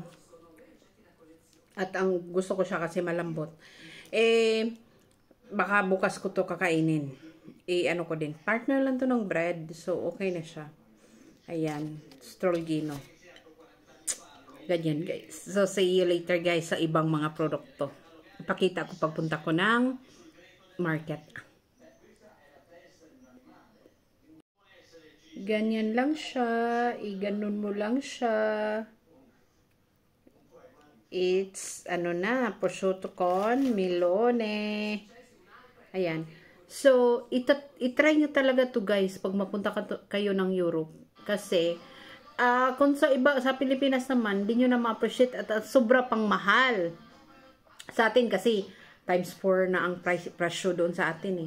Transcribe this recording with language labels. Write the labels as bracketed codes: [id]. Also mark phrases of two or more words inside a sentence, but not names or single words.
[tl] At ang gusto ko siya kasi malambot. Baka bukas ko to kakainin. Ano ko din. Partner lang to ng bread. So, okay na siya. Ayan, Strolgino. Ganyan guys. So, [en] see you later guys [tl] sa ibang mga produkto. Ipakita ko pagpunta ko ng market. Ganyan lang siya. Iganon mo lang siya. It's, ano na, [it] prosciutto con melone. [tl] Ayan. So, itry nyo talaga to guys pag mapunta kayo ng Europe. Kasi, kung sa Pilipinas naman, di nyo na ma-appreciate at sobra pang mahal. Sa atin kasi, times 4 na ang presyo doon sa atin eh.